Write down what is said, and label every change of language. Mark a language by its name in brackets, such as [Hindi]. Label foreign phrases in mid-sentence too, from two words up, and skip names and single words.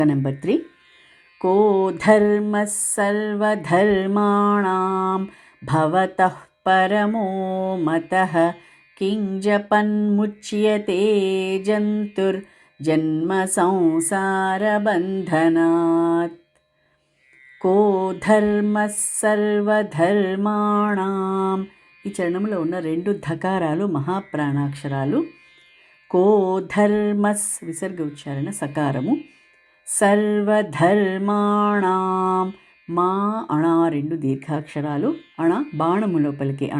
[Sanskrit] नंबर 3 को धर्मः सर्वधर्माणां भवतः परमो मतः किं जपन्मुच्यते जन्तुर्जन्म संसारबन्धनात् को धर्मः सर्वधर्माणां [Telugu] ఈ చరణంలో ఉన్న రెండు ధకారాలు మహాప్రాణాక్షరాలు. కో ధర్మస్ విసర్గ ఉచ్చారణ సకారము. సర్వధర్మాణం మా అణ రెండు దీర్ఘాక్షరాలు. అణ బాణము లోపలికి అణ.